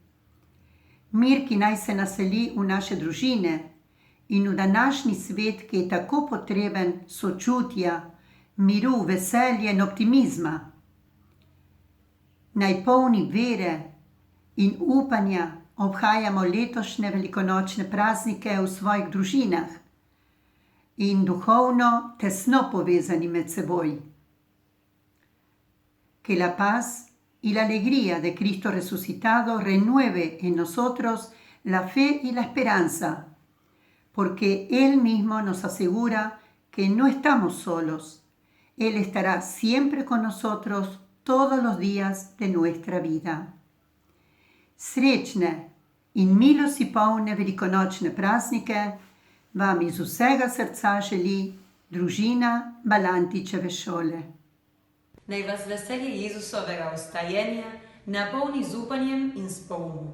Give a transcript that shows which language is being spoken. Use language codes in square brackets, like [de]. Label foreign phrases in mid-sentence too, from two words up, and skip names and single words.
[sl] Mir, ki naj se naseli v naše družine in v današnji svet, ki je tako potreben sočutja, miru, veselja in optimizma. Naj polni vere in upanja obhajamo letošnje velikonočne praznike v svojih družinah in duhovno tesno povezani med seboj. [es] Que la paz y la alegría de Cristo resucitado renueve en nosotros la fe y la esperanza, porque Él mismo nos asegura que no estamos solos. Él estará siempre con nosotros todos los días de nuestra vida. [sl] Srečne in milosti polne velikonočne praznike vam iz vsega srca želi družina Balantičeve šole. Naj vas veselje Jezusovega vstajenja napolni z upanjem in s pogumom.